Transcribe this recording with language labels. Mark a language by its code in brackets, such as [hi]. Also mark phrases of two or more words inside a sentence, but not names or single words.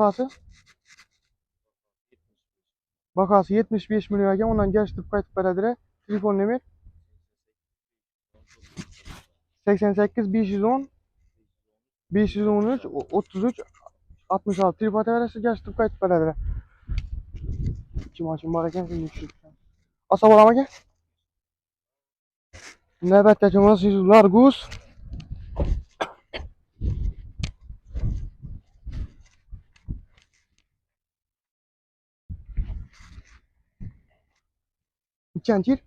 [uz] Bahası 75 milyon ekan. Undan kelishtirib qaytib beradilar. Telefon nomer 88 510 513 33 66 telefon adresi kelishtirib qaytib beradilar. İki maşın var ekan. Olsa bo'ladimi aka? Navbatdagi mashinamiz Largus. Nechanchi yil?